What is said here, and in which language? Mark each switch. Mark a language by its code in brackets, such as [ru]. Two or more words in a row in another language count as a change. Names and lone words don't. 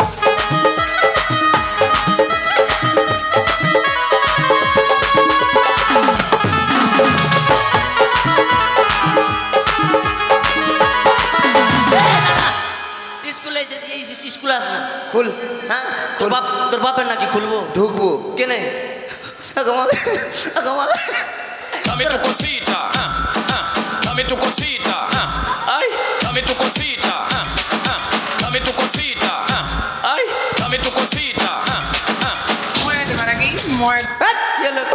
[bn] স্কুলে আস না, খুল। হ্যাঁ তোর বাপের নাকি খুলবো? ঢুকবো কেনে? [es] Dame tu cosita, dame tu cosita, ay, dame tu cosita, dame tu cosita, ay, dame tu cosita. Muévete para aquí, muévete.